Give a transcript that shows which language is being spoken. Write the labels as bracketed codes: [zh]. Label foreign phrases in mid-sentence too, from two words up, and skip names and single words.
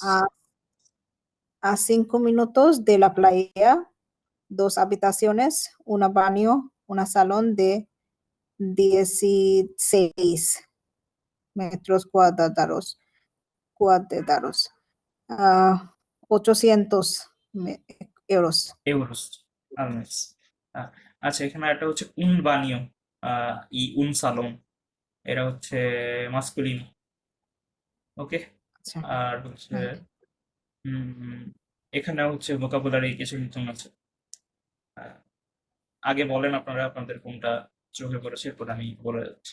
[es] A 5 minutos de la playa, 2 habitaciones, un baño, un salón de 16 metros cuadrados. 800 euros. euros al mes। [bn] আচ্ছা, এখানে একটা হচ্ছে [es] un baño y un salón, [bn] এরা হচ্ছে মাস্কুলিন। ওকে। আচ্ছা, আর হচ্ছে হুম। উম, এখানে হচ্ছে ভোকাবুলারি কিছু নতুন আছে। আহ, আগে বলেন আপনারা আপনাদের কোনটা চোখে পড়েছে, এরপর আমি বলে যাচ্ছি।